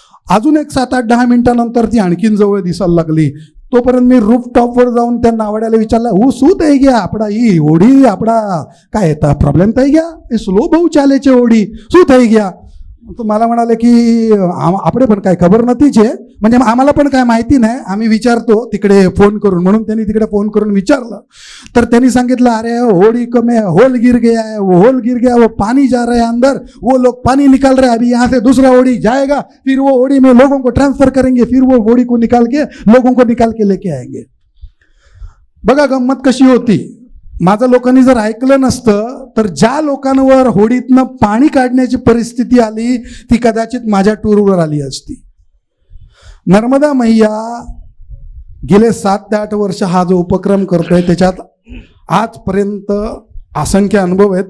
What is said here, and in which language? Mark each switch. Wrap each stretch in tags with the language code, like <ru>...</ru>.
<mr>अजून एक 7-8-10 मिनिटानंतर ती आणखीन जवळ दिसायला लागली. तोपर्यंत मी रूफटॉपवर जाऊन त्या नावाड्याला विचारला, हो सूत आहे घ्या आपडा, ही होडी आपडा काय येतं प्रॉब्लेम तर घ्या, हे स्लो भाऊ चालेचे होडी सूत आहे घ्या. तो मला म्हणाले की आपडे पण काय खबर नतीच आहे, म्हणजे आम्हाला पण काय माहिती नाही, आम्ही विचारतो तिकडे फोन करून. म्हणून त्यांनी तिकडे फोन करून विचारलं.</mr> <hi>तर त्यांनी सांगितलं, अरे होडी को में होल गिर गया, वो पानी जा रहा है अंदर, वो लोग पानी निकाल रहे हैं, अभी यहाँ से दूसरा होडी जाएगा, फिर वो होडी में लोगों को ट्रांसफर करेंगे, फिर वो होडी को निकाल के लोगों को निकाल के लेके आएंगे.</hi> <mr>बघा गंमत कशी होती. माझं लोकांनी जर ऐकलं नसतं तर ज्या लोकांवर होडीतनं पाणी काढण्याची परिस्थिती आली ती कदाचित माझ्या टूरवर आली असती. नर्मदा मैया गेले 7 ते 8 वर्ष हा जो उपक्रम करतोय त्याच्यात आजपर्यंत असंख्य अनुभव आहेत.</mr>